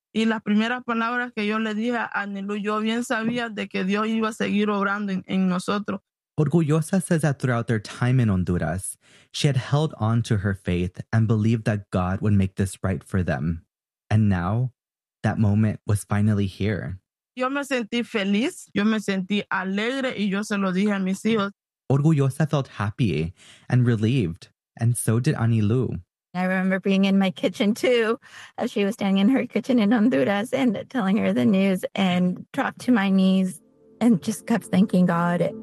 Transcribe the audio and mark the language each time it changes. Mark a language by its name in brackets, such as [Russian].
[Spanish] Y las primeras palabras que yo le dije a Anilu, yo bien sabía de que Dios iba a seguir obrando en nosotros. [English] Orgullosa says that throughout their time in Honduras, she had held on to her faith and believed that God would make this right for them. And now, that moment was finally here. [Spanish] Yo me sentí feliz, yo me sentí alegre, y yo se lo dije a mis hijos. [English] Orgullosa felt happy and relieved, and so did Anilu. I remember being in my kitchen too, as she was standing in her kitchen in Honduras and telling her the news, and dropped to my knees and just kept thanking God.